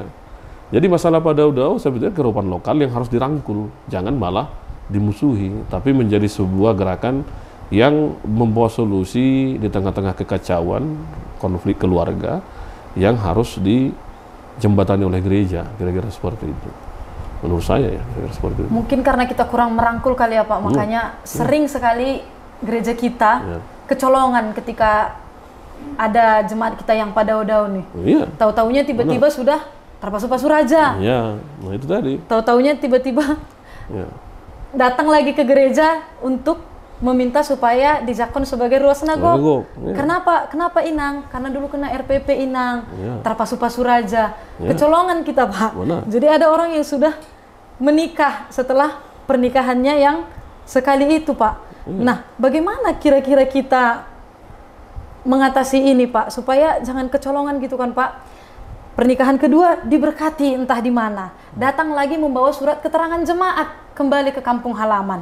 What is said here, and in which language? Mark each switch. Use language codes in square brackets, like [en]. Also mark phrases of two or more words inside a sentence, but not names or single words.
[id] Jadi masalah padau-dau sebetulnya kehidupan lokal yang harus dirangkul, jangan malah dimusuhi, tapi menjadi sebuah gerakan yang membawa solusi di tengah-tengah kekacauan, konflik keluarga yang harus dijembatani oleh gereja, kira-kira seperti itu. Menurut saya ya, kira-kira seperti itu. Mungkin karena kita kurang merangkul kali ya Pak, makanya sering sekali gereja kita kecolongan ketika ada jemaat kita yang padau-dau nih. Iya. Tahu-taunya tiba-tiba sudah [bbc] terpasu-pasu raja. [id] Iya, nah itu tadi. Tahu-taunya tiba-tiba datang lagi ke gereja untuk meminta supaya dijakon sebagai ruas sinagog. Iya. Kenapa Inang? Karena dulu kena RPP Inang. [bbc] Terpasu-pasu raja. [id] Kecolongan kita, Pak. Benar. Jadi ada orang yang sudah menikah setelah pernikahannya yang sekali itu, Pak. Nah, bagaimana kira-kira kita mengatasi ini, Pak, supaya jangan kecolongan gitu kan, Pak? Pernikahan kedua diberkati entah di mana, datang lagi membawa surat keterangan jemaat kembali ke kampung halaman.